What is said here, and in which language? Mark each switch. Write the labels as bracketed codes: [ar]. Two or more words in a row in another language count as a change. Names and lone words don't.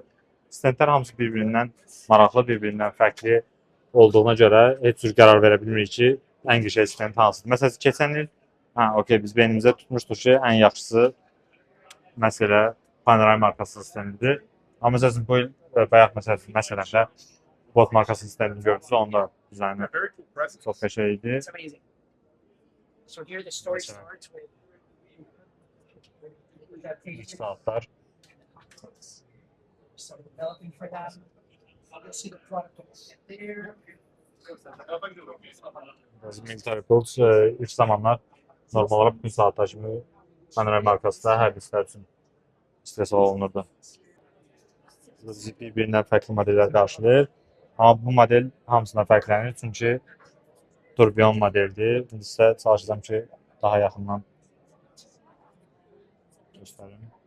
[az] Stendlər hamısı bir-birindən maraqlı, bir-birindən fərqli olduğuna görə heç cür qərar verə bilmirik ki, ən qəşəng stend hansıdır. Məsələn, keçən il okey, biz beynimizə tutmuşduq ki, ən yaxşısı məsələ Panerai markasının stendidir. Amma məsələn, bu il bayaq məsələn də Bot markasının stendini gördünüz, onda dizaynı çox qəşəng idi. [en] It's amazing. So here the story starts with that [az] İlk page. saatlar. [en] So developing for that. You'll see the product there. [az] Bizim Military Pulse ilk zamanlar normal olaraq bütün saatlar kimi Panerai markası da hərbiçilər üçün istehsal olunurdu. Bir-birindən fərqli modellər qarşılayır. Amma bu model hamısından fərqlənir çünki turbion modeldir. İndi isə çalışacağım ki, daha yaxından göstərim.